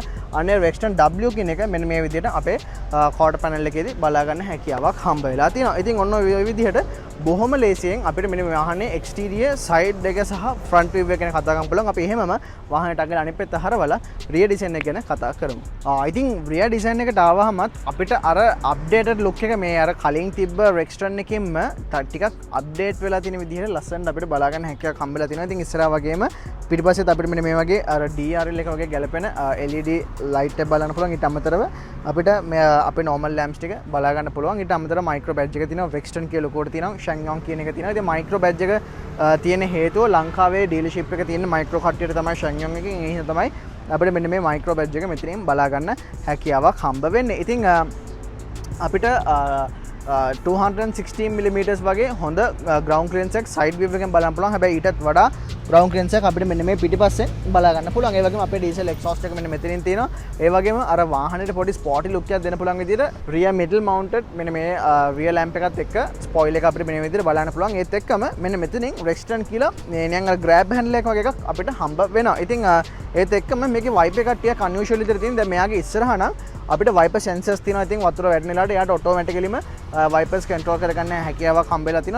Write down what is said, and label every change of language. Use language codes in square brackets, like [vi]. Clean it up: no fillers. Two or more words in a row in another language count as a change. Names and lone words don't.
[si] අනේ Rexton W කියන එක මෙන්න මේ විදිහට අපේ [en] quarter panel [si] එකේදී බලා ගන්න හැකියාවක් හම්බ වෙලා තියෙනවා. ඉතින් ඔන්න ඔය විදිහට බොහොම ලේසියෙන් අපිට මෙන්න මේ වාහනේ [en] exterior side [si] එක සහ [en] front view [si] එක ගැන කතා කරන්න පුළුවන්. අපි එහෙමම වාහනයට අගල අනිත් පැත්ත හරවලා [en] rear design [si] එක ගැන කතා කරමු. [en] I think rear design [si] එකට ආවහමත් අපිට අර [en] updated look [si] එක මේ අර කලින් තිබ්බ Rexton එකෙන්ම ටිකක් update වෙලා තියෙන විදිහට ලස්සනට අපිට බලා ගන්න හැකියාවක් හම්බෙලා තියෙනවා. ඉතින් ඉස්සරහා වගේම පිටිපස්සෙත් අපිට මෙන්න මේ වගේ අර DRL එක වගේ ගැලපෙන [en] LED light [si] එක බලන්න පුළුවන්. ඊට අමතරව අපිට අපේ [en] normal lamps [si] ටික බලා ගන්න පුළුවන්. ඊට අමතරව [en] micro badge [si] එක තියෙනවා. Rexton කියලා ලොකෝට තියෙනවා. Ssangyong කියන එක තියෙනවා. ඉතින් [en] micro badge [si] එක තියෙන හේතුව ලංකාවේ dealership එක තියෙන micro කට්ටියට තමයි Ssangyong එකෙන්. ඒ හින්දා තමයි අපිට මෙන්න මේ [en] micro badge [si] එක මෙතනින් බලා ගන්න හැකියාවක් හම්බ වෙන්නේ. ඉතින් අපිට 216mm වගේ හොඳ [en] ground clearance [si] එකක් [en] side view [si] එකෙන් බලන්න පුළුවන්. හැබැයි ඊටත් වඩා [en] ground clearance [si] එකක් අපිට මෙන්න මේ පිටිපස්සෙන් බලා ගන්න පුළුවන්. ඒ වගේම අපේ [en] diesel exhaust [si] එක මෙන්න මෙතනින් තියෙනවා. ඒ වගේම අර වාහනේට පොඩි [en] sporty look [si] එකක් දෙන්න පුළුවන් විදිහට [en] rear middle mounted [si] මෙන්න මේ [en] rear lamp [si] එකත් එක්ක spoil එක අපිට මෙන්න මේ විදිහට බලන්න පුළුවන්. ඒත් එක්කම මෙන්න මෙතනින් Rexton කියලා නිකන් අර [en] grab handle [si] එකක් වගේ එකක් අපිට හම්බ වෙනවා. ඉතින් ඒත් එක්කම මේකේ wiper එකක් ටිකක් unusual විදිහට තියෙන. දැන් මෙයාගේ ඉස්සරහා නම් අපිට [en] wiper sensors [si] තියෙනවා. ඉතින් වතුර වැටෙන වෙලාවට එයාට [en] automaticallyම wipers control [si] කරගන්න හැකියාවක් හම්බෙලා තියෙනවා.